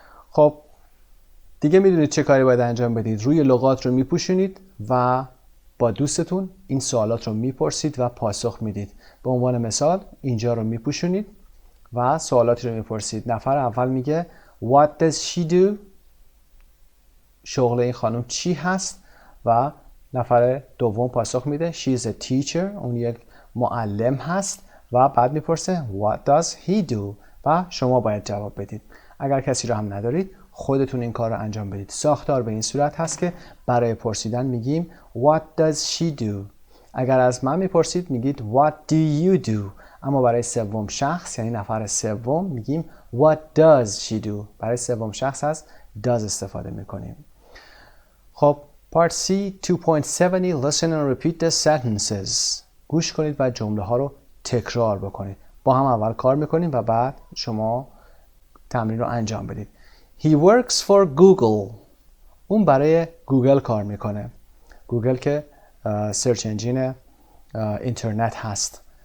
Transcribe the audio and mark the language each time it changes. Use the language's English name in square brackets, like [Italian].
[Persian] خب دیگه میدونید چه کاری باید انجام بدید. روی لغات رو میپوشونید و با دوستتون این سوالات رو میپرسید و پاسخ میدید. به عنوان مثال اینجا رو میپوشونید و سوالاتی رو میپرسید. نفر اول میگه [English] What does she do? [Persian] شغل این خانم چی هست؟ و نفر دوم پاسخ میده [English] She's a teacher. [Persian] اون یک معلم هست و بعد میپرسه [English] What does he do? [Persian] و شما باید جواب بدید. اگر کسی رو هم ندارید خودتون این کار رو انجام بدید. ساختار به این صورت هست که برای پرسیدن میگیم [English] What does she do? [Persian] اگر از من میپرسید میگید [English] What do you do? [Persian] اما برای سوم شخص یعنی نفر سوم میگیم [English] What does she do? [Persian] برای سوم شخص از does استفاده میکنیم. [English] خب Part C 2.70 Listen and repeat the sentences. [Persian] گوش کنید و جمله ها رو تکرار بکنید. با هم اول کار میکنیم و بعد شما تمرین رو انجام بدید. [English] He works for Google. [Persian] اون برای گوگل کار میکنه. گوگل که سرچ انجین اینترنت هست.